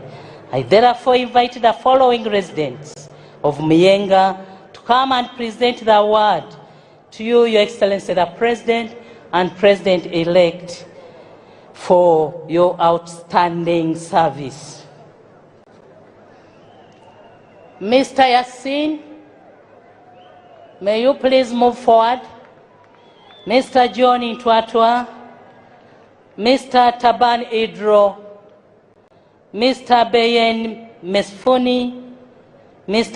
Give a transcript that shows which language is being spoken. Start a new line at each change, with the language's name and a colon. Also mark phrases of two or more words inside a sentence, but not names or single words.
English: I therefore invite the following residents of Muyenga to come and present the award to you, Your Excellency the President and President-elect, for your outstanding service. Mr. Yassin, may you please move forward. Mr. John Intwatwa, Mr. Taban Idro, Mr. Beyen Mesfuni, Mr.